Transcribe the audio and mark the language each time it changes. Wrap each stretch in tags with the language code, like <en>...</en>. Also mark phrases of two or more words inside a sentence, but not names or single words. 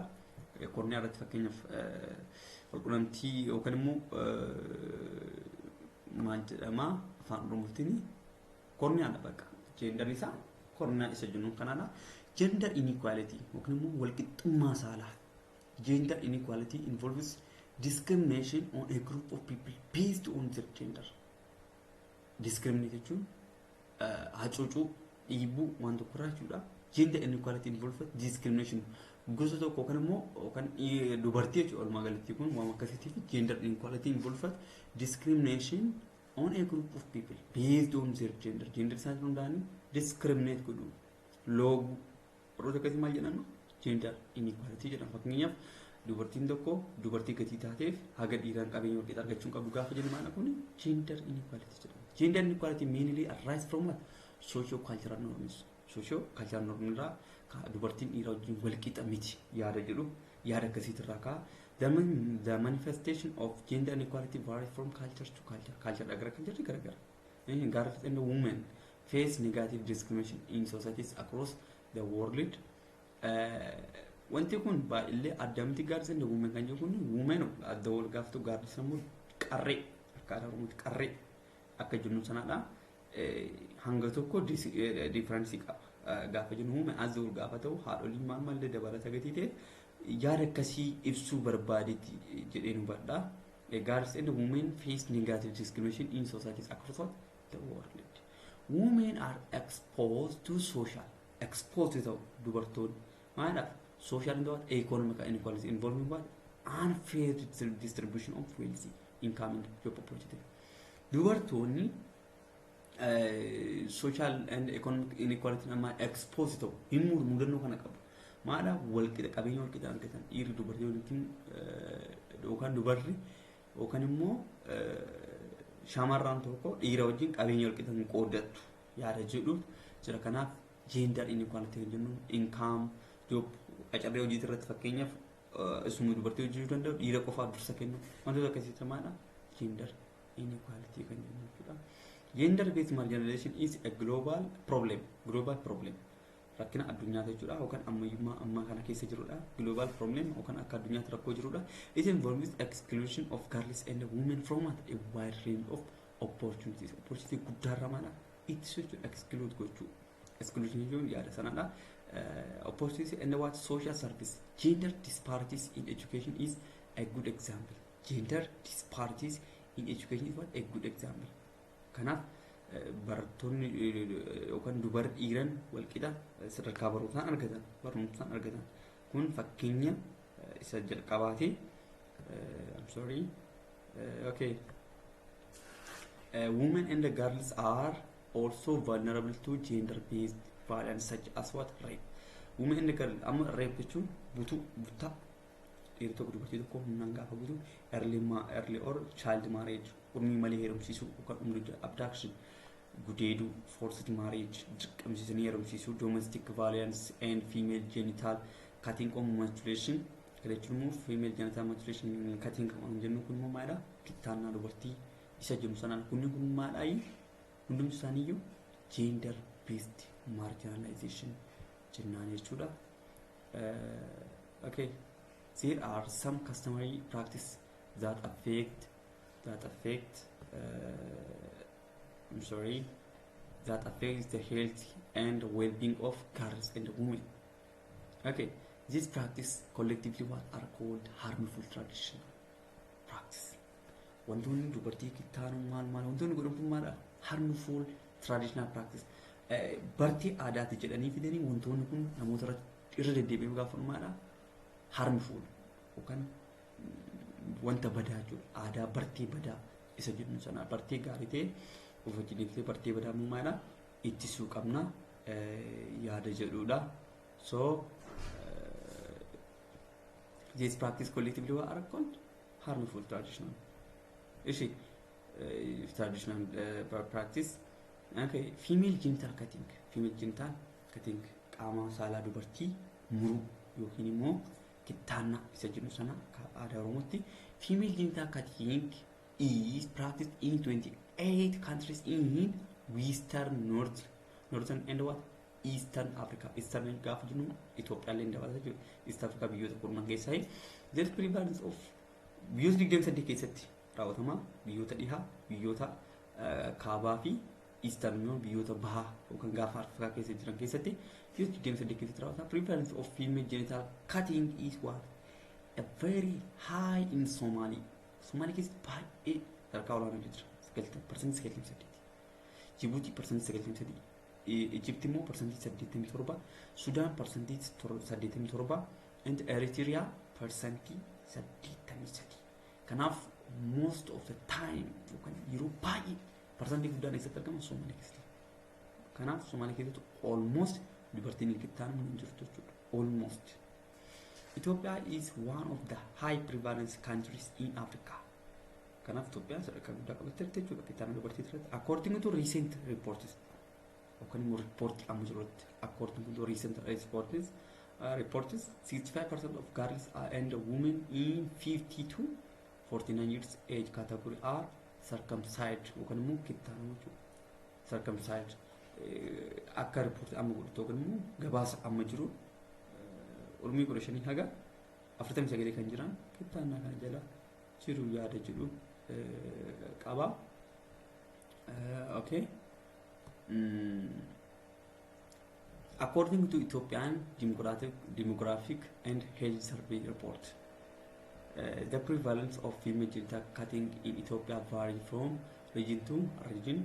<om>Korniyaa irratti fakkeenyaaf walqunnamtii yookaan immoo maal jedhama afaan oromootiin korniyaadha bakka gender isaa korniyaa isa jennuun kanaadha.</om> <en>Gender inequality</en> <om>yookaan immoo walqixxummaa saalaa.</om> <en>Gender inequality involves discrimination on a group of people based on their gender.</en> <om>Discriminate jechuun hacuucuu dhiibuu waan tokko irraa jechuudha.</om> <en>Gender inequality involves discrimination</en> <om>gosa tokko yookaan immoo yookaan dubartii jechuudha. Walumaa galatti kun waan akkasiitiif</om> <en>gender inequality involves discrimination on a group of people based on their gender.</en> <om>Gender isaanii hundaanii discriminate godhu loogu warroota akkasii maal jedhamu</om> <en>gender inequality</en> <om>jedhama. Fakkeenyaaf dubartiin tokko dubartii gatii taateef haga dhiiraan qabeenya walqixa argachuu qabu gaafa jennu maana kun</om> <en>gender inequality</en> <om>jedhama.</om> <en>Gender inequality mainly arise from what socio-cultural norms. Socio-cultural norms</en> <om>irraa dubartiin dhiira wajjin walqixa miti yaada jedhu yaada akkasiitirraa ka'a.</om> <en>The manifestation of gender inequality varies from culture to culture. Culture gara culture gara. Girls and women face negative discrimination in societies across the world.</en> <om>Wanti kun baay'ee addamti</om> <en>girls and women</en> <om>kan jedhu kun women adda wal gaaftu gaarri sammuu qarree akka oromooti qarree akka jennu sanaadha. Hanga tokko difference qaba. Gaafa jennu women adda wal gaafa ta'u haadholiin maal mallee dabalata gatii ta'e yaada akkasii ibsuu barbaadetti jedhee nu badha.</om> <en>Girls and women face negative discrimination in societies across the world. Women are exposed to</en> <om>dubartoonni maanaaf</om> <en>social and economic inequality involving what unfair distribution of wealth, income and job opportunity.</en> <om>Dubartoonni</om> <en>social and economic inequality</en> <om>nama exposed ta'u hin mudannoo kana qabu. Maanaaf walqixa qabeenya walqixa argatan dhiirri dubartii waliin yookaan dubarri yookaan immoo shamarran tokko dhiira wajjin qabeenya walqixa qooddattu yaada jedhu jira. Kanaaf</om> <en>gender inequality</en> <om>jennuun</om> <en>income, job</en> <om>qacarree hojii irratti fakkeenyaaf isuma dubartii hojjechuu danda'u dhiira qofaaf dursa kennu wantoota akkasitti maadha</om> <en>gender inequality</en> <om>kan jennu jechuudha.</om> <en>Gender based marginalization is a global problem</en> <om>rakkina addunyaa jechuudha yookaan ammayyummaa ammaa kana keessa jirudha.</om> <en>Global problem</en> <om>yookaan akka addunyaatti rakkoo jirudha.</om> <en>It involves exclusion of girls and women from a wide range of opportunities</en> <om>guddaarra maadha itti exclude gochuu. Exclusion jechuun yaada sanadha.</om> <en>Opportunity and what social service. Gender disparities in education is a good example. Gender disparities in education is what a good example.</en> <om>Kanaaf barattoonni yookaan dubarri dhiiran walqixa sadarkaa barumsaan argatan kun fakkeenya isa jalqabaati.</om> <en>I'm sorry. Okay. Women and the girls are also vulnerable to gender-based violence such as what rape. Women and the girls</en> <om>amma rape jechuun butaa dhiirri tokko dubartii tokko humnaan gaafa butu early</om> <en>or child marriage</en> <om>umrii malee heerumsiisuu yookaan umrii abduction gudeeduu</om> <en>forced marriage</en> <om>dirqamsiisanii heerumsiisuu</om> <en>domestic violence and female genital cutting or mutilation</en> <om>jechuun immoo</om> <en>female genital mutilation cutting</en> <om>kan jennu kun immoo maadha kittaannaa dubartii isa jennu sanaan kunni kun maadhaayi hundumti isaaniiyyuu</om> <en>gender based marginalization</en> <om>jennaan jechuudha.</om> <en>Okay. There are some customary practice that affect the health and well-being of girls and women. Okay, these practice collectively what are called harmful traditional practice.</en> <om>Wantoonni dubartii kittaanu maal wantoonni godhamtu maadha</om> <en>harmful traditional practice.</en> <om>Bartee aadaati jedhanii fidanii wantoonni kun namoota irra deddeebi'ee gaafa maadha harmful yookaan wanta badaa jechuudha. Aadaa bartee badaa isa jennu sana bartee gaarii ta'e of wajjin bartee badaa maadha ittisuu qabna yaada jedhudha.</om> <en>So this practice collectively are called harmful traditional. Traditional practice. Okay, female genital cutting</en> <om>qaama saalaa dubartii muruu yookiin immoo kittaannaa isa jennu sana aadaa Oromootti.</om> <en>Female genital cutting is practiced in 28 countries in Western, Northern and what? Eastern Africa.</en> <om>Eastern gaafa jennu Itoophiyaallee ni dabalata jechuudha. East Africa biyyoota kurnan keessaa.</om> <en>There prevalence of</en> <om>biyyoota 28 keessatti raawwatama. Biyyoota dhihaa, biyyoota kaabaa fi Eastern biyyoota bahaa yookaan gaafa Afrikaa keessa jiran keessatti biyyoota 28 keessatti raawwatama.</om> <en>Prevalence of female genital cutting is what? A very high in Somali.</en> <om>Somali keessatti baay'ee sadarkaa olaanaa jira. 98%. Djibouti 98%. Egypt immoo 87%. Sudan 87%.</om> <en>And Eritrea 83%.</en> <om>Kanaaf</om> <en>most of the time</en> <om>yookaan yeroo baay'ee percentage guddaan eessatti argama Somali keessatti. Kanaaf Somali keessatti almost dubartiin kittaan hin jirtu jechuudha.</om> <en>Almost. Ethiopia is one of the high prevalence countries in Africa.</en> <om>Kanaaf Itoophiyaan sadarkaa guddaa qabattee jechuudha kittaan dubartii irratti.</om> <en>According to recent reports</en> <om>yookaan immoo report amma jirutti</om> <en>according to recent reports 65% of girls and women in 50 to 49 years age category are circumcised</en> <om>yookaan immoo kittaanuu jechuudha. Circumcised akka report amma godhatu yookaan immoo gabaasa amma jiru ulmii 15 haga 49 kan jiran kittaannaa kana jala jiru yaada jedhu qaba.</om> <en>Okay. According to Ethiopian demographic and health survey report, the prevalence of female genital cutting in Ethiopia varies from region to region.</en>